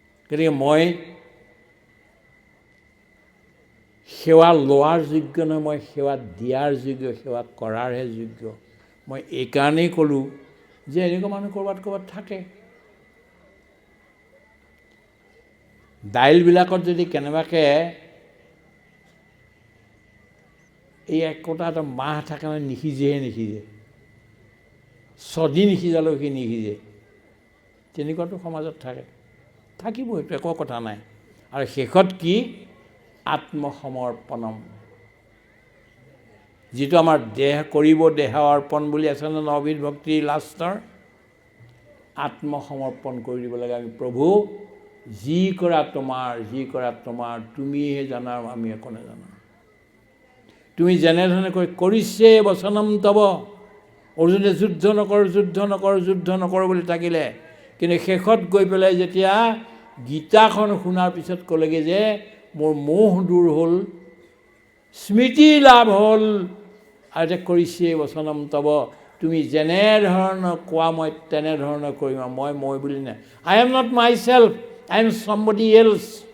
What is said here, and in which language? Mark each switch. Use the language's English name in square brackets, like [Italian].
[Assamese] গতিকে মই সেৱা লোৱাৰ যোগ্য নহয়, মই সেৱা দিয়াৰ যোগ্য, সেৱা কৰাৰহে যোগ্য। মই এইকাৰণেই ক'লোঁ যে এনেকুৱা মানুহ ক'ৰবাত ক'ৰবাত থাকে। দাইলবিলাকত যদি কেনেবাকৈ এই একোটা এটা মাহ থাকে নহয়, নিসিজেহে নিসিজে, ছদিন নিসিজালেও সি নিসিজে, তেনেকুৱাটো সমাজত থাকে, থাকিব, সেইটো একো কথা নাই। আৰু শেষত কি? আত্মসমৰ্পণম, যিটো আমাৰ দেহ কৰিব দেহ অৰ্পণ বুলি আছে ন নৱবিধ ভক্তিৰ লাষ্টৰ, আত্মসমৰ্পণ কৰি দিব লাগে। আমি প্ৰভু যি কৰা তোমাৰ, যি কৰা তোমাৰ, তুমিহে জানা, আমি একো নাজানো। তুমি যেনেধৰণে কৰিছে বচনম তব, অৰ্জুনে যুদ্ধ নকৰ, যুদ্ধ নকৰ, যুদ্ধ নকৰ বুলি থাকিলে, কিন্তু শেষত গৈ পেলাই যেতিয়া গীতাখন শুনাৰ পিছত ক'লেগৈ যে মোৰ মোহ দূৰ হ'ল, স্মৃতি লাভ হ'ল, আৰু এতিয়া কৰিছে বচনম তব, তুমি যেনেধৰণৰ কোৱা মই তেনেধৰণৰ কৰিম। মই বুলি নাই, [English] I am not myself, I am somebody else.